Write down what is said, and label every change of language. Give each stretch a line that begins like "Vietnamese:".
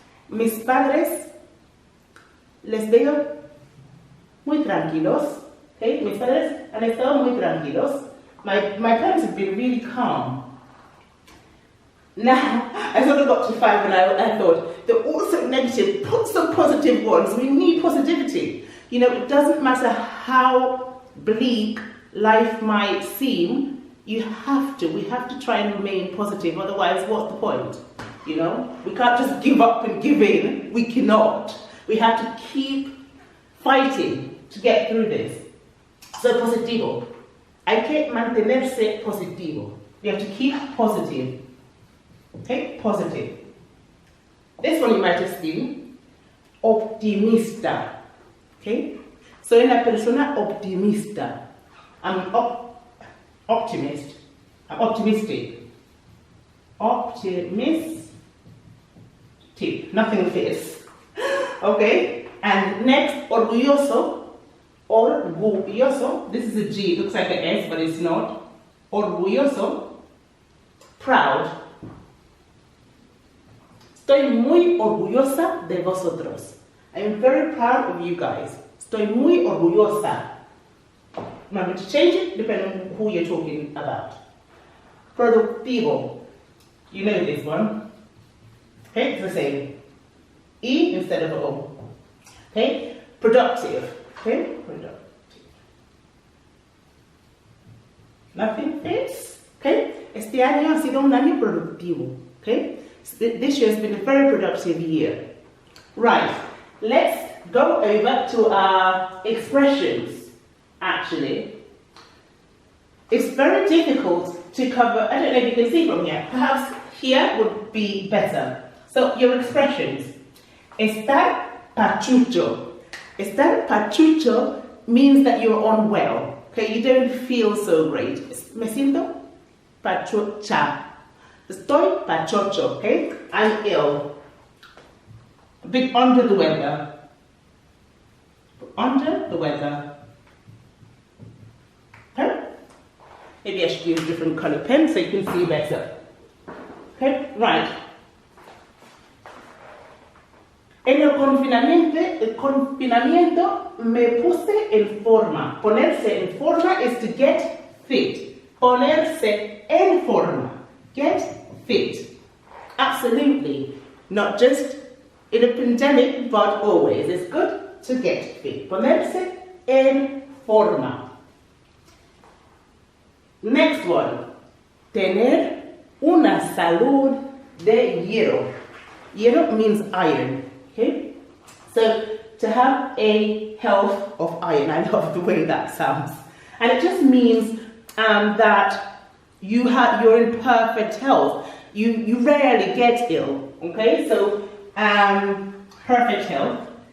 Spanish: Mis padres les veo muy tranquilos. Okay. Mis padres han estado muy tranquilos.
English: My parents have been really calm. Now, I sort of got to 5 and I thought, they're all so negative. Put some positive ones. We need positivity. You know, it doesn't matter how bleak life might seem. We have to try and remain positive, otherwise what's the point? You know, we can't just give up and give in. We cannot. We have to keep fighting to get through this.
Spanish: So positivo. Hay que mantenerse positivo.
English: We have to keep positive. Okay, positive. This one you might have seen.
Spanish: Optimista. Okay, so una persona optimista.
English: I'm optimist. I'm optimistic. Optimistic. Nothing fits. Okay? And next, orgulloso. Orgulloso. This is a G. It looks like an S, but it's not. Orgulloso. Proud.
Spanish: Estoy muy orgullosa de vosotros.
English: I am very proud of you guys.
Spanish: Estoy muy orgullosa.
English: I'm going to change it depending on who you're talking about. Productivo. You know this one. Okay, it's the same. E instead of O. Okay, productive. Okay, productive. Nothing fits.
Spanish: Okay, este año ha sido un año productivo.
English: Okay, this year has been a very productive year. Right, let's go over to our expressions. actually, it's very difficult to cover. I don't know if you can see from here. Perhaps here would be better. So your expressions. Estar pachucho. Estar pachucho means that you're unwell. Okay, you don't feel so great.
Spanish: Me siento pachucha. Estoy pachocho.
English: Okay, I'm ill. A bit under the weather. Under the weather. Okay? Maybe I should use a different colour pen so you can see better. Okay, right.
Spanish: En el confinamiento me puse en forma.
English: Ponerse en forma is to get fit. Ponerse en forma. Get fit. Absolutely. Not just in a pandemic, but always. It's good to get fit. Ponerse en forma. Next one.
Spanish: Tener una salud de hierro.
English: Hierro means iron. Okay? So, to have a health of iron. I love the way that sounds. And it just means that you're in perfect health. You rarely get ill. Okay? So, perfect health.